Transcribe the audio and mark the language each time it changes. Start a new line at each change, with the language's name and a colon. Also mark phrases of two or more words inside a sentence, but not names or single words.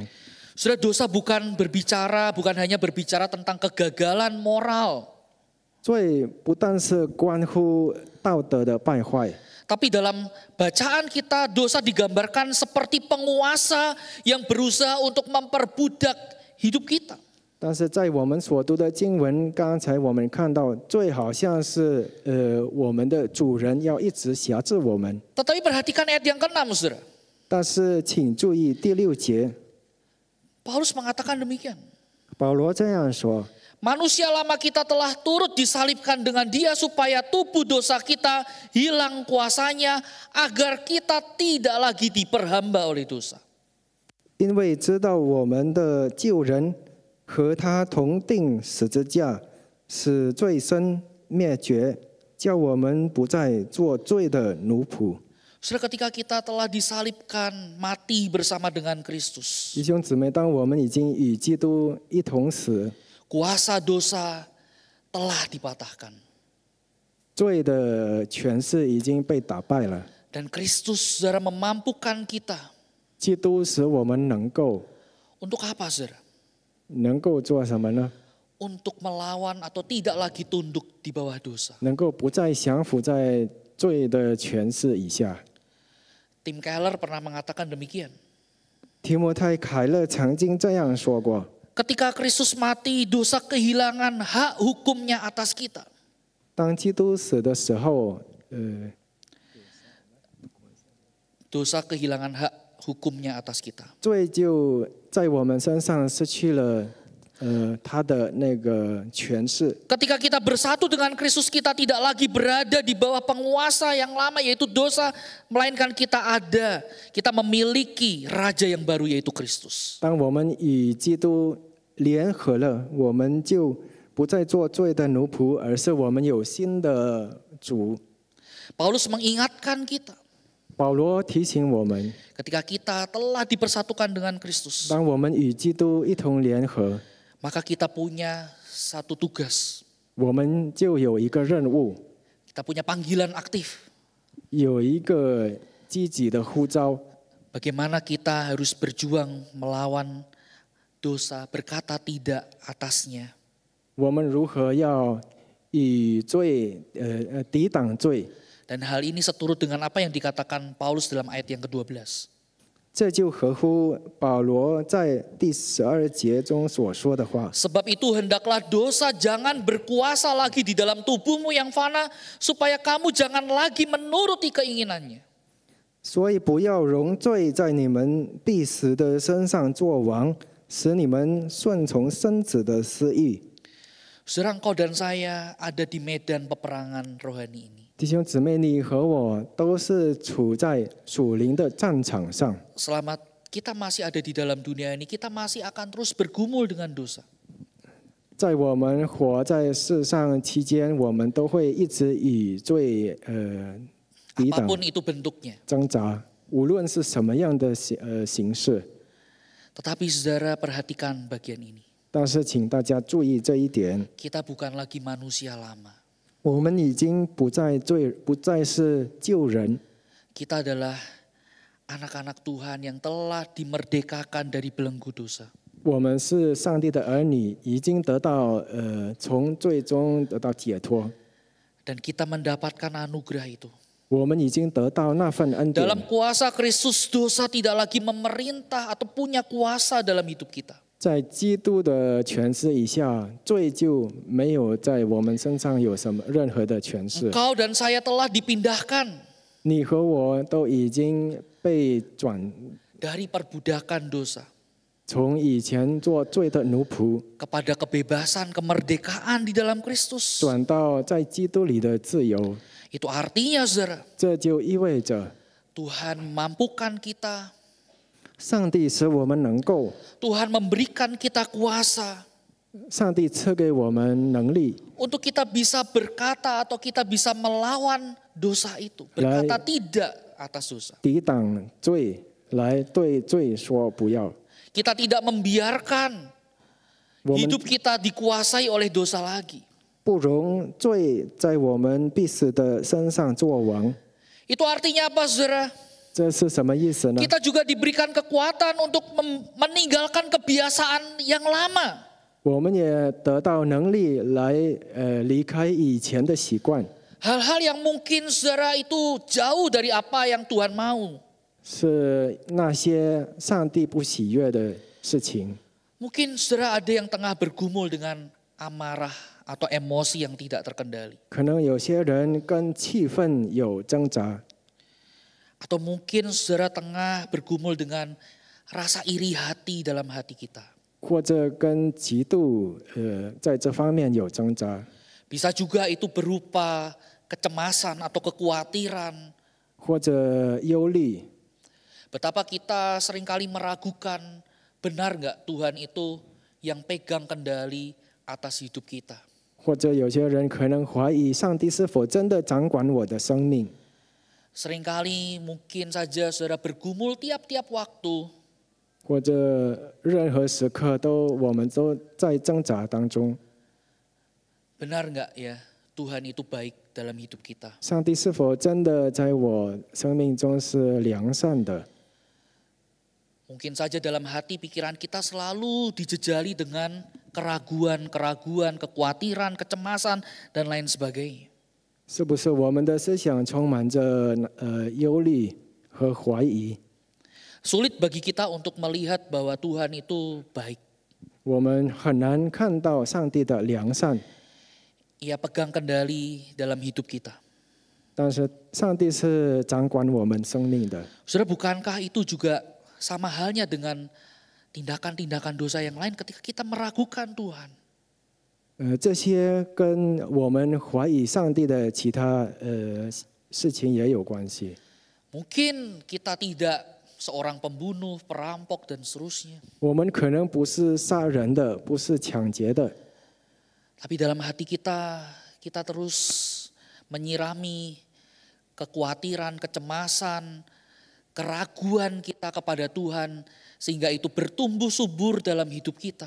Indonesian: Saudara, dosa bukan hanya berbicara tentang kegagalan moral.
Chinese: 罪不但是关乎道德的败坏，
Indonesian: Tapi dalam bacaan kita dosa digambarkan seperti penguasa yang berusaha untuk memperbudak hidup kita.
Chinese: 但是在我们所读的经文，刚才我们看到，罪好像是我们的主人要一直辖制我们。
Indonesian: Tetapi perhatikan ayat yang ke-6, saudara.
Chinese: 但是请注意第6节，
Indonesian: Paulus mengatakan demikian.
Chinese: 保罗这样说：
Indonesian: Manusia lama kita telah turut disalibkan dengan dia supaya tubuh dosa kita hilang kuasanya agar kita tidak lagi diperhamba oleh dosa.
Chinese: 因为知道我们的旧人和他同定十字架，使罪身灭绝，叫我们不再做罪的奴仆。
Indonesian: Saudara, ketika kita telah disalibkan, mati bersama dengan Kristus,
Chinese: 弟兄姊妹，当我们已经与基督一同死，
Indonesian: kuasa dosa telah dipatahkan.
Chinese: 罪的权势已经被打败了。
Indonesian: Dan Kristus, saudara, memampukan kita.
Chinese: 基督使我们能够
Indonesian: Untuk apa, saudara?
Chinese: 做什么呢？
Indonesian: Untuk melawan atau tidak lagi tunduk di bawah dosa.
Chinese: 能够不再降服在罪的权势以下。
Indonesian: Tim Keller pernah mengatakan demikian.
Chinese: 提摩太·凯勒曾经这样说过：
Indonesian: Ketika Kristus mati, dosa kehilangan hak hukumnya atas kita.
Chinese: 当基督死的时候，
Indonesian: Dosa kehilangan hak hukumnya atas kita.
Chinese: 罪就在我们身上失去了他的那个权势。
Indonesian: Ketika kita bersatu dengan Kristus, kita tidak lagi berada di bawah penguasa yang lama yaitu dosa, melainkan kita memiliki raja yang baru yaitu Kristus.
Chinese: 当我们与基督联合了，我们就不再做罪的奴仆，而是我们有新的主。
Indonesian: Paulus mengingatkan kita,
Chinese: 保罗提醒我们，
Indonesian: ketika kita telah dipersatukan dengan Kristus,
Chinese: 当我们与基督一同联合，
Indonesian: maka kita punya satu tugas.
Chinese: 我们就有一个任务，
Indonesian: Kita punya panggilan aktif.
Chinese: 有一个积极的呼召。
Indonesian: Bagaimana kita harus berjuang melawan dosa, berkata tidak atasnya.
Chinese: 我们如何要与罪抵挡罪？
Indonesian: Dan hal ini seturut dengan apa yang dikatakan Paulus dalam ayat yang ke-12.
Chinese: 这就合乎保罗在第12节中所说的话。
Indonesian: Sebab itu hendaklah dosa jangan berkuasa lagi di dalam tubuhmu yang fana, supaya kamu jangan lagi menuruti keinginannya.
Chinese: 所以不要容罪在你们必死的身上作王，使你们顺从身子的私欲。
Indonesian: Saudara, engkau dan saya ada di medan peperangan rohani ini.
Chinese: 弟兄姊妹，你和我都是处在属灵的战场上。
Indonesian: Selama kita masih ada di dalam dunia ini, kita masih akan terus bergumul dengan dosa.
Chinese: 在我们活在世上期间，我们都会一直与罪抵挡
Indonesian: Apapun itu bentuknya.
Chinese: 挣扎，无论是什么样的形式。
Indonesian: Tetapi saudara, perhatikan bagian ini.
Chinese: 但是请大家注意这一点，
Indonesian: Kita bukan lagi manusia lama.
Chinese: 我们已经不再是旧人，
Indonesian: Kita adalah anak-anak Tuhan yang telah dimerdekakan dari belenggu dosa.
Chinese: 我们是上帝的儿女，已经得到从罪中得到解脱，
Indonesian: Dan kita mendapatkan anugerah itu.
Chinese: 我们已经得到那份恩典。
Indonesian: Dalam kuasa Kristus, dosa tidak lagi memerintah atau punya kuasa dalam hidup kita.
Chinese: 在基督的权势以下，罪就没有在我们身上有什么任何的权势。
Indonesian: Engkau dan saya telah dipindahkan
Chinese: 你和我都已经被转
Indonesian: dari perbudakan dosa
Chinese: 从以前做罪的奴仆，
Indonesian: kepada kebebasan, kemerdekaan di dalam Kristus.
Chinese: 转到在基督里的自由。
Indonesian: Itu artinya, saudara,
Chinese: 这就意味着
Indonesian: Tuhan memampukan kita,
Chinese: 上帝使我们能够，
Indonesian: Tuhan memberikan kita kuasa
Chinese: 上帝赐给我们能力，
Indonesian: untuk kita bisa berkata atau kita bisa melawan dosa itu. Berkata tidak atas dosa.
Chinese: 抵挡罪，来对罪说不要。
Indonesian: Kita tidak membiarkan
Chinese: 我们
Indonesian: hidup kita dikuasai oleh dosa lagi.
Chinese: 不容罪在我们必死的身上作王。
Indonesian: Itu artinya apa, saudara?
Chinese: 这是什么意思呢？
Indonesian: Kita juga diberikan kekuatan untuk meninggalkan kebiasaan yang lama.
Chinese: 我们也得到能力来离开以前的习惯，
Indonesian: Hal-hal yang mungkin saudara itu jauh dari apa yang Tuhan mau.
Chinese: 是那些上帝不喜悦的事情。
Indonesian: Mungkin saudara ada yang tengah bergumul dengan amarah atau emosi yang tidak terkendali.
Chinese: 可能有些人跟气氛有挣扎，
Indonesian: Atau mungkin saudara tengah bergumul dengan rasa iri hati dalam hati kita.
Chinese: 或者跟嫉妒在这方面有挣扎，
Indonesian: Bisa juga itu berupa kecemasan atau kekhawatiran.
Chinese: 或者忧虑，
Indonesian: Betapa kita seringkali meragukan, benar nggak Tuhan itu yang pegang kendali atas hidup kita.
Chinese: 或者有些人可能怀疑上帝是否真的掌管我的生命。
Indonesian: Seringkali mungkin saja saudara bergumul tiap-tiap waktu.
Chinese: 或者任何时刻我们都在挣扎当中，
Indonesian: Benar nggak ya Tuhan itu baik dalam hidup kita?
Chinese: 上帝是否真的在我生命中是良善的？
Indonesian: Mungkin saja dalam hati pikiran kita selalu dijejali dengan keraguan-keraguan, kekhawatiran, kecemasan, dan lain sebagainya.
Chinese: 是不是我们的思想充满着忧虑和怀疑？
Indonesian: Sulit bagi kita untuk melihat bahwa Tuhan itu baik.
Chinese: 我们很难看到上帝的良善，
Indonesian: Ia pegang kendali dalam hidup kita.
Chinese: 但是上帝是掌管我们生命的。
Indonesian: Saudara, bukankah itu juga sama halnya dengan tindakan-tindakan dosa yang lain ketika kita meragukan Tuhan?
Chinese: 这些跟我们怀疑上帝的其他事情也有关系。
Indonesian: Mungkin kita tidak seorang pembunuh, perampok, dan seterusnya.
Chinese: 我们可能不是杀人的，不是抢劫的，
Indonesian: Tapi dalam hati kita, kita terus menyirami kekhawatiran, kecemasan, keraguan kita kepada Tuhan, sehingga itu bertumbuh subur dalam hidup kita.